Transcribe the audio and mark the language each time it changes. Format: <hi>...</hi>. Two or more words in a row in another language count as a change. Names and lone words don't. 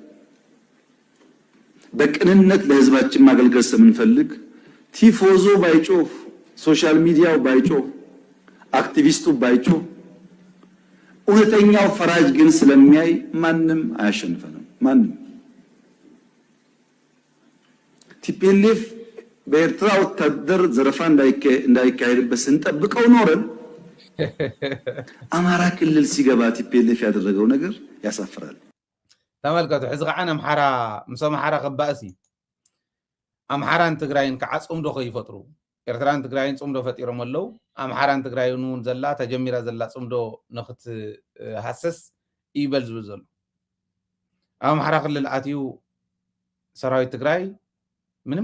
<am>በቅንነት ለህዝባችን ማገልገል ስለምንፈልግ ቲፎዞ ባይጮህ፣</am> <en>social media</en> <am>ባይጮህ፣ አክቲቪስቱ ባይጮህ እውነተኛው ፈራጅ ግን ስለሚያይ ማንም አያሸንፈንም። ማንም ቲፒኤልኤፍ በኤርትራ ወታደር ዘረፋ እንዳይካሄድበት ስንጠብቀው ኖረን አማራ ክልል ሲገባ ቲፒኤልኤፍ ያደረገው ነገር ያሳፍራል።</am> <ti>ተመልከቱ። ሕዚ ከዓ አምሓራ ምስ አምሓራ ከባእሲ አምሓራን ትግራይን ከዓ ጽምዶ ከይፈጥሩ ኤርትራን ትግራይን ጽምዶ ፈጢሮም ኣለው። አምሓራን ትግራይን እውን ዘላ ተጀሚራ ዘላ ጽምዶ ንኽትሃሰስ ይበል ዝብል ዘሎ አምሓራ ክልል ኣትዩ ሰራዊት ትግራይ ምንም</ti>